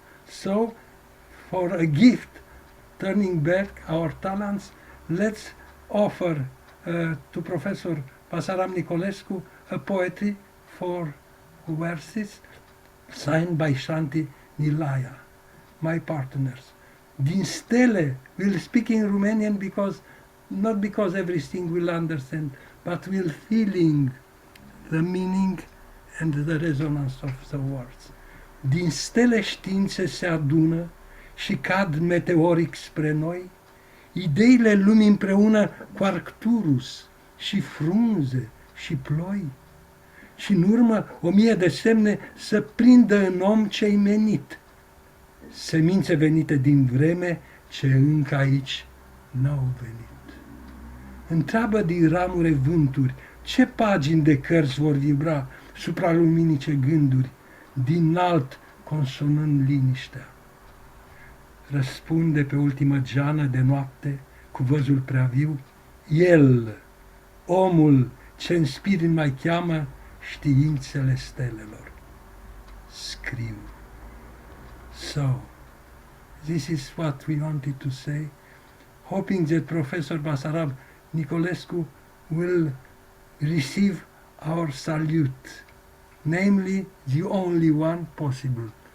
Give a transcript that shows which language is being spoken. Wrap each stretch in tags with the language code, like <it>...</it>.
<en>So, for a gift, turning back our talents, let's offer to Professor Basarab Nicolescu a poetry for verses signed by Shanti Nilaya, my partners.</en> <ro>Din stele,</ro> <en>we'll speak in Romanian because, not because everything will understand, but we'll feeling the meaning and the resonance of the words.</en> <ro>Din stele științe se adună și cad meteoric spre noi, ideile lumii împreună cu Arcturus și frunze și ploi, și în urmă 1000 de semne să prindă în om ce-i menit, semințe venite din vreme ce încă aici n-au venit. Întreabă din ramure vânturi ce pagini de cărți vor vibra supraluminice gânduri, din alt consonând liniștea. Răspunde pe ultima geană de noapte cu văzul prea viu, el, omul ce în spirit mai cheamă științele stelelor. Scriu.</ro> <en>So, this is what we wanted to say, hoping that Professor Basarab Nicolescu will receive our salute, namely the only one possible.</en>